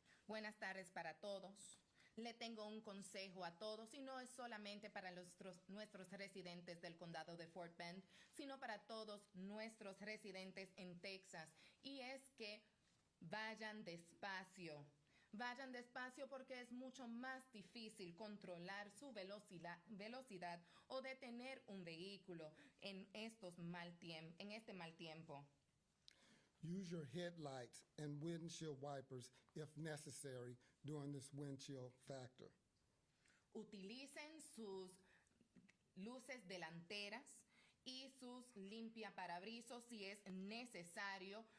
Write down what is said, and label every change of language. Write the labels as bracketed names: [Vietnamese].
[Spanish] Buenas tardes para todos. Le tengo un consejo a todos y no es solamente para nuestros residentes del condado de Fort Bend, sino para todos nuestros residentes en Texas. Y es que vayan despacio. Vayan despacio porque es mucho más difícil controlar su velocidad o detener un vehículo en este mal tiempo. [English] Use your headlights and windshield wipers if necessary during this wind chill factor. [Spanish] Utilicen sus luces delanteras y sus limpiaparabrizos si es necesario